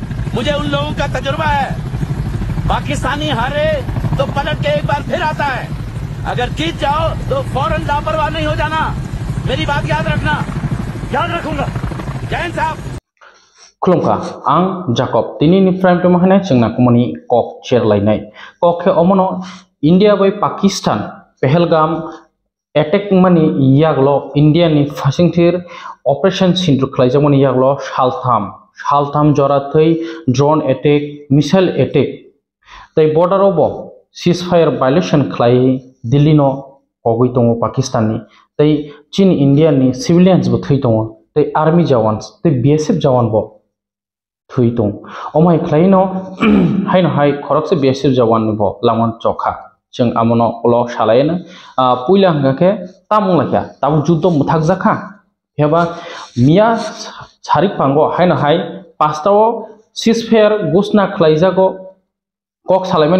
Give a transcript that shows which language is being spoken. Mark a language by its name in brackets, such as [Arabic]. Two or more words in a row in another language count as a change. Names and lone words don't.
[Hindi] मुझे उन लोगों का तजुर्बा है। पाकिस्तानी हारे तो पलट के एक बार फिर आता है। अगर जीत जाओ तो फौरन लापरवाह नहीं हो जाना। मेरी बात याद रखना। याद रखूंगा। जैन साहब [Kok Borok] खुलुमखा आं जाकब दिनैनि [English] prime time [Kok Borok] होनाय जोंना कमनि कक चेरलायनाय कक अमनो इंडिया बै पाकिस्तान पहलगाम अटैक मानी यागलो इंडिया नि फासिंगथिर ऑपरेशन सिंदुर खलायजामनि यागलो सालथाम जराथै [English] drone attack missile attack [Kok Borok] तै [English] border of cease fire violation [Kok Borok] खलाय दिल्ली नो कगै दङ पाकिस्तान नि तै चीन इंडिया नि सिविलियंस बो थै दङ तै आर्मी जवान्स तै बीएसएफ जवान बो थै दं अमाय खलायनो हायनो हाय खरकसे बीएसएफ जवान नि बो लामन चखा जों आमनो अल सालायनो पुइला हंगाके तामुंलाखा ताबु जुद्ध मुथाक जाखा हेबा मिया सारिक पांगो हायनो हाय पास्ताव [English] cease fire [Kok Borok] घोषणा खलायजागो कक सालायमानि